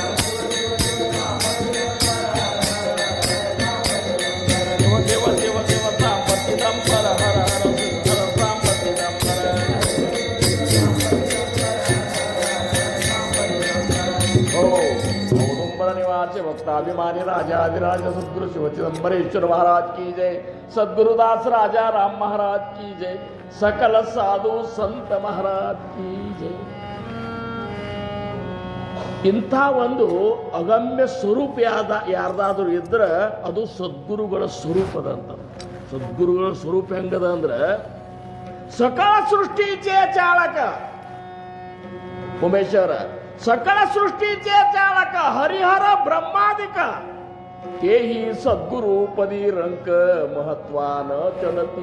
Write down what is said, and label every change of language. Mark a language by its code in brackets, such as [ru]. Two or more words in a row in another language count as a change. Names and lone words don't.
[sa] ಶಿವ ಶಿವ ಶಿವ ಶಿವ ಸಾಂಬ ಚಿದಂಬರ ಹರ ಹರ ಹರ ಸಾಂಬ ಚಿದಂಬರ ಔದುಂಬರ ನಿವಾಸಿ ಭಕ್ತಾಭಿಮಾನಿ [hi] राजाधिराज सद्गुरु शिव चिदंबरेश्वर महाराज की जय. सद्गुरुदास राजा राम महाराज की जय. सकल साधु संत महाराज की जय. [kn] ಇಂಥ ಒಂದು ಅಗಮ್ಯ ಸ್ವರೂಪ ಯಾರ್ದಾದ್ರೂ ಇದ್ರೆ ಅದು ಸದ್ಗುರುಗಳ ಸ್ವರೂಪದಂತ. ಸದ್ಗುರುಗಳ ಸ್ವರೂಪ ಹೆಂಗದ ಅಂದ್ರೆ [mr] सकल सृष्टीचे चालक उमेश्वर सकल सृष्टीचे चालक हरिहर ब्रह्मादिक तेही सद्गुरु पदीरंक महत्त्वाने चालती.